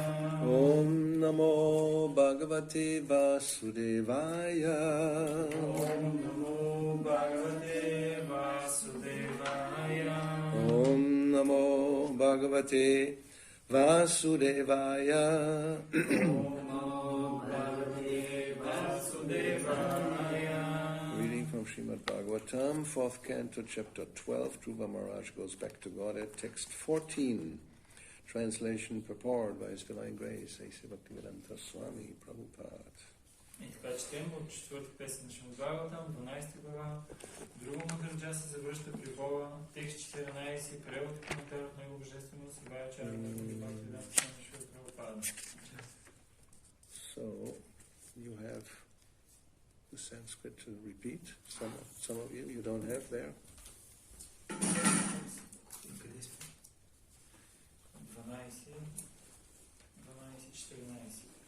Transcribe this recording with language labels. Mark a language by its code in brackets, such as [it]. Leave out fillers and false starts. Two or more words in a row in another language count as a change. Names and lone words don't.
[sa] Om Namo Bhagavate Vasudevaya Om Namo Bhagavate Vasudevaya Om Namo Bhagavate Vasudevaya [en] Reading from Srimad Bhagavatam, 4th Canto, Chapter 12, Dhruva Maharaj goes back to Godhead, text 14, translation purport by His Divine Grace, A.C. Bhakti-vedanta Swami Prabhupada. [bg] И така четем от 4-ти песен на Шримад Бхагаватам, 12 глава. Друго Махараджа се завръща при Бога, текст 14, превод и коментар от него божествено Сивая Чарна Бхакти-ведanta Свами Прабхупада. [en] So, you have the Sanskrit to repeat. Some of you don't have there. 12-14.